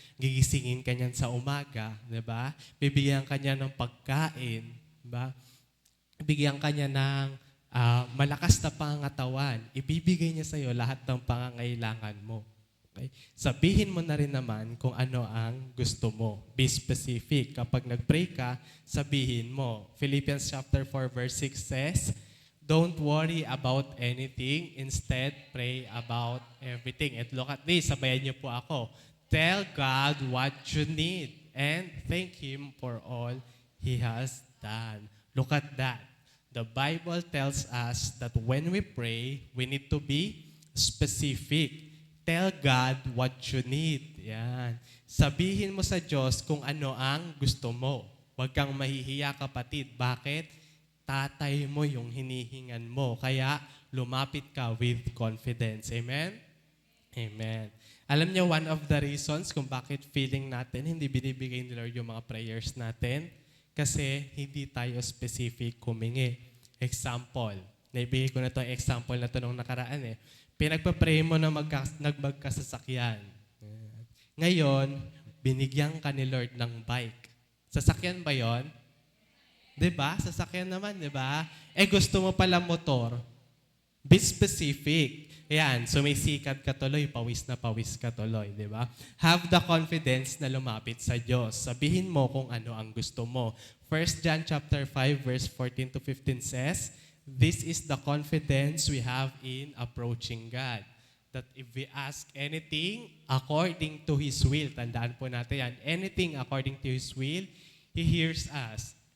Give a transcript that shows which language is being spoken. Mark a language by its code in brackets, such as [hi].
[tl] Gigisingin ka niyan sa umaga. Diba? Bibigyan ka niya ng pagkain. Diba? Bibigyan ka niya ng malakas na pangangatawan. Ibibigay niya sa'yo lahat ng pangangailangan mo. Okay? Sabihin mo na rin naman kung ano ang gusto mo. [en] Be specific. [tl] Kapag nag-pray ka, sabihin mo. [en] Philippians chapter 4 verse 6 says, don't worry about anything. Instead, pray about everything. And look at this. [tl] Sabayan niyo po ako. [en] Tell God what you need and thank Him for all He has done. Look at that. The Bible tells us that when we pray, we need to be specific. Tell God what you need. Yan. [tl] Sabihin mo sa Diyos kung ano ang gusto mo. Huwag kang mahihiya, kapatid. Bakit? Tatay mo yung hinihingan mo. Kaya lumapit ka [en] with confidence. [tl] Amen? Amen. Alam niyo, [en] one of the reasons [tl] kung bakit feeling natin hindi binibigay ni Lord yung mga prayers natin, kasi hindi tayo specific humingi. Example, naibigay ko na itong example na ito nung nakaraan eh. Pinagpa-pray mo na magkasasakyan. Ngayon, binigyan ka ni Lord ng bike. Sasakyan ba yon? Diba? Sasakyan naman, diba? Gusto mo pala motor. [en] Be specific. [tl] Yan, sumisikat ka tuloy, pawis na pawis ka tuloy, di ba? [en] Have the confidence [tl] na lumapit sa Diyos. Sabihin mo kung ano ang gusto mo. [en] 1 John chapter 5 verse 14 to 15 says, "This is the confidence we have in approaching God, that if we ask anything according to His will," [tl] tandaan po natin yan, [en] anything according to His will, He hears us.